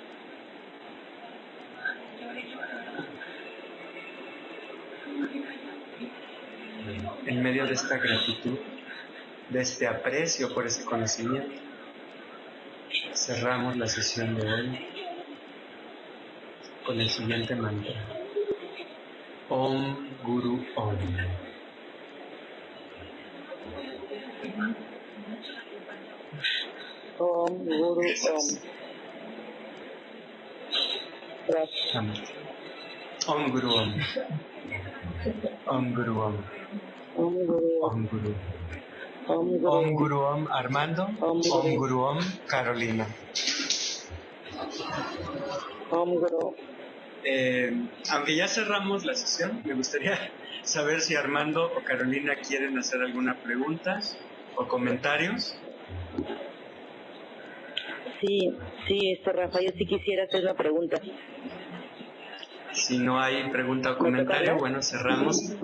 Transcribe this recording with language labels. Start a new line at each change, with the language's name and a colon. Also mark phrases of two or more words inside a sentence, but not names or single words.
Spanish: En medio de esta gratitud, de este aprecio por ese conocimiento, cerramos la sesión de hoy con el siguiente mantra.
Sanskrit: Om Guru Om. Om Guru Om.
Spanish: Gracias.
Sanskrit: Om Guru Om. Om Guru Om. Om Guru Om. Om Guru. Om Guru Om Guru Om Armando. Om Guru Om Carolina. Om Guru.
Spanish: Aunque ya cerramos la sesión, me gustaría saber si Armando o Carolina quieren hacer alguna pregunta o comentarios. Sí, Rafa, yo sí quisiera hacer una pregunta. Si no hay pregunta o comentario, bueno, cerramos.